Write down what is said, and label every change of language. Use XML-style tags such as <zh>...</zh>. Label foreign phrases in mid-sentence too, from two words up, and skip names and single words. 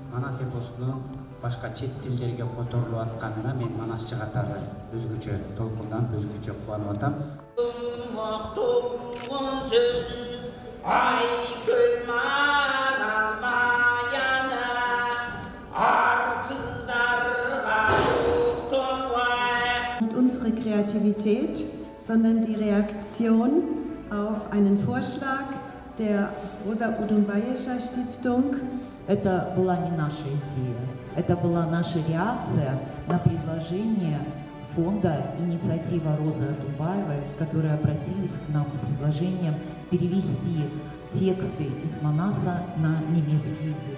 <ky>манас эпосунун башка чет тилдерге которулуп атканына мен манасчы катары өзгөчө толкунданып, өзгөчө кубанып атам.</ky> <de>Nicht unsere Kreativität, sondern die Reaktion auf einen Vorschlag der Rosa Odumbajesa Stiftung.</de> <ru>Это была не наша идея, это была наша реакция на предложение фонда «Инициатива Розы Одумбаевой», которые обратились к нам с предложением перевести тексты из Манаса на немецкий язык.</ru>